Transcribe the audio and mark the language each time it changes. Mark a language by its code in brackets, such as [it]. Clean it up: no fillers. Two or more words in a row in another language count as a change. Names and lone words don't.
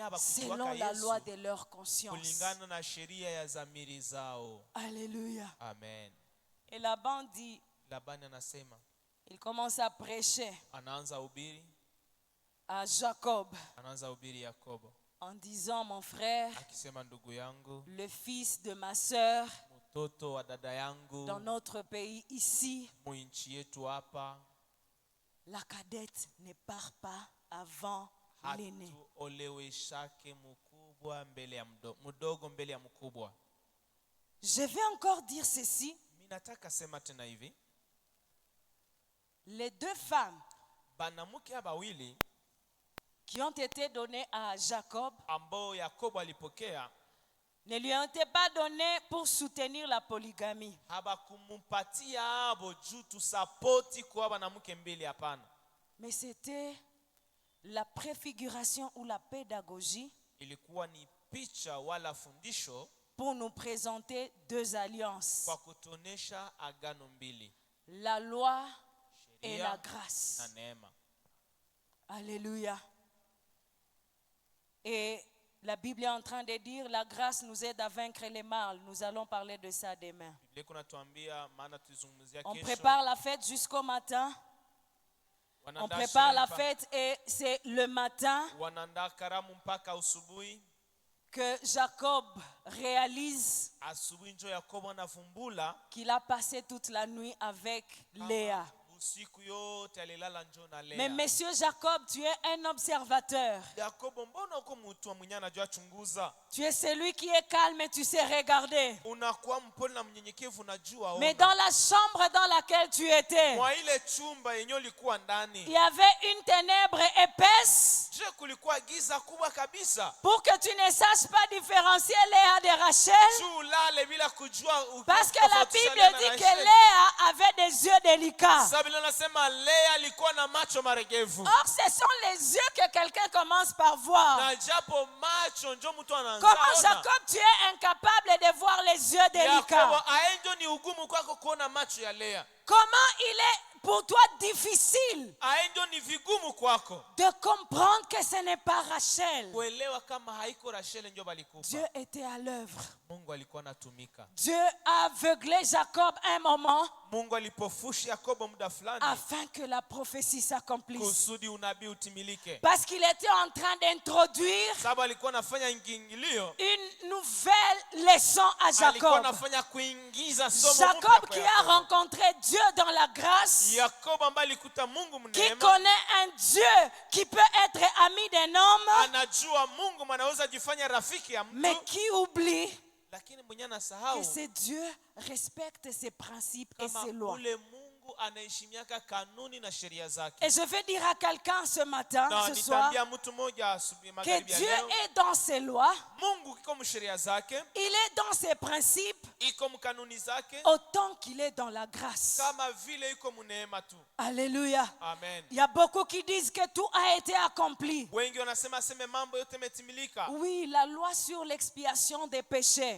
[fr] selon [sw] habakujuaka [fr] la loi Yesu de leur conscience. [sw] kulingana na sheria ya zamiri zao. [fr] Alléluia. Amen. Et Laban dit, [sw] Labani anasema, [fr] il commence à prêcher [sw] anaanza ubiri, [fr] à Jacob [sw] anaanza ubiri Yakobo [fr] en disant, mon frère, [sw] akisema, ndugu yangu, [fr] le fils de ma sœur, [sw] mtoto wa dada yangu [fr] dans notre pays ici, [sw] muinchi yetu hapa, [fr] la cadette ne part pas avant l'aîné. [sw] hatuoleweshake mkubwa mbele ya mdogo mbele ya mkubwa. [fr] Je vais encore dire ceci. [sw] Mimi nataka sema tena hivi, [fr] Les deux femmes [sw] banamuke haba wawili [fr] qui ont été données à Jacob [sw] ambao Yakobo alipokea [fr] ne lui ont été pas données pour soutenir la polygamie. [sw] habakumupatia abo juu tusapoti kwa banamuke mbili, hapana. [fr] Mais c'était la préfiguration ou la pédagogie [sw] Ilikuwa ni picha wala fundisho [fr] pour nous présenter deux alliances, [sw] kwa kutonesha agano mbili, [fr] la loi et [sw] sheria [fr] la grâce. [sw] na neema. [fr] Alléluia. Et la Bible est en train de dire, la grâce nous aide à vaincre les mal. Nous allons parler de ça demain. [sw] Biblia kunatuambia, maana tuzungumzia [fr] On [sw] kesho. [fr] prépare la fête jusqu'au matin. On [sw] Wanaandaa [fr] prépare la [sw] sherehe [fr] fête et c'est le matin [sw] wanaandaa karamu mpaka asubuhi. [fr] que Jacob réalise [sw] Asubuhi njo Yakobo anavumbula [fr] qu'il a passé toute la nuit avec Léa. [sw] usiku yote alilala njo na Lea. [fr] Mais monsieur Jacob, tu es un observateur. [sw] Yakobo, mbona uko mtu mwenye anajua chunguza? [fr] Tu es celui qui est calme et tu sais regarder. [sw] Unakuwa mpole na mnyenyekevu, unajua ona. [fr] Mais dans la chambre dans laquelle tu étais, [sw] Mwa ile chumba yenye ulikuwa [fr] il [sw] ndani, [fr] y avait une ténèbre épaisse [sw] je kulikuwa giza kubwa kabisa. [fr] pour que tu ne saches pas différencier Léa de Rachel. [sw] Juu lale bila kujua [fr] Parce que la [sw] kutofautisha [fr] Bible [sw] Lea na [fr] dit que [sw] Racheli. [fr] Léa avait des yeux délicats. [sw] Sababu anasema Lea alikuwa na macho maregevu. [fr] Or, ce sont les yeux que quelqu'un commence par voir. [sw] Na japo macho njo mtu anaanza [fr] Comment [sw] ona. [fr] Jacob, tu es incapable de voir les yeux délicats? [sw] Yakobo, aenjo ni ugumu kwako kuona macho ya Lea. [fr] Comment il est pour toi difficile [sw] Aenjo ni vigumu kwako [fr] de comprendre que ce n'est pas Rachel. [sw] kuelewa kama haiko Racheli njo balikufa. [fr] Dieu était à l'œuvre. [sw] Mungu alikuwa anatumika. [fr] Dieu a aveuglé Jacob un moment [sw] Mungu alipofusha Yakobo muda fulani [fr] afin que la prophétie s'accomplisse. [sw] kusudi unabii utimilike. [fr] Parce qu'il était en train d'introduire [sw] Sababu alikuwa anafanya ingilio, [fr] une nouvelle leçon à [sw] alikuwa [fr] Jacob. [sw] anafanya kuingiza somo mpya [fr] Jacob [sw] kwa [fr] qui a [sw] Yakobo. [fr] rencontré Dieu dans la grâce, [sw] Yakobo ambaye alikuta Mungu [fr] qui [sw] mneema, [fr] connaît un Dieu qui peut être ami d'un homme, [sw] anajua Mungu manaweza jifanya rafiki ya [fr] mais [sw] mtu, [fr] qui oublie [sw] lakini mwenye [fr] que [sw] anasahau [fr] ce Dieu respecte ses principes et [sw] kama [fr] ses lois. [sw] ule Mungu anaheshimiaka kanuni na sheria zake. [fr] Et je veux dire à quelqu'un ce matin, [sw] Na [fr] ce soir, [sw] nitaambia mtu mmoja asubuhi [fr] que [sw] magharibi ya [fr] Dieu [sw] leo, [fr] est dans ses lois, [sw] Mungu iko msheria zake, [fr] il est dans ses principes, [sw] iko mkanuni zake, [fr] autant qu'il est dans la grâce. [sw] kama vile iko mneema tu. [fr] Alléluia. Amen. Il y a beaucoup qui disent que tout a été accompli. [sw] Wengi wanasema seme mambo yote yametimilika. [fr] Oui, la loi sur l'expiation des péchés